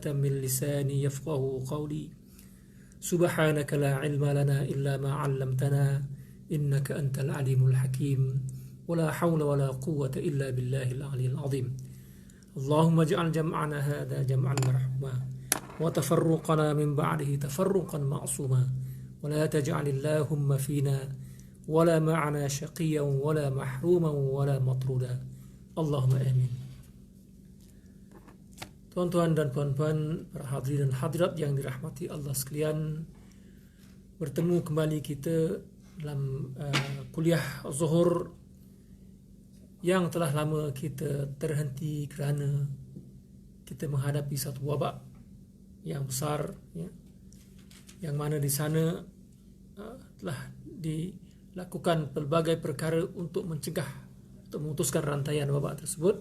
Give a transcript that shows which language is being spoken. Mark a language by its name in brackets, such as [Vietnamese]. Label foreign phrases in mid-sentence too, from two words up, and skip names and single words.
[Arabic] من لساني يفقه قولي سبحانك لا علم لنا إلا ما علمتنا إنك أنت العليم الحكيم ولا حول ولا قوة إلا بالله العلي العظيم اللهم اجعل جمعنا هذا جمعا مرحوما وتفرقنا من بعده تفرقا معصوما ولا تجعل اللهم فينا ولا معنا شقيا ولا محروما ولا مطرودا. اللهم آمين. [Malay] Tuan-tuan dan puan-puan, para hadirin dan hadirat yang dirahmati Allah sekalian, bertemu kembali kita dalam kuliah zuhur yang telah lama kita terhenti kerana kita menghadapi satu wabak yang besar, ya, yang mana di sana telah dilakukan pelbagai perkara untuk mencegah, untuk memutuskan rantaian wabak tersebut.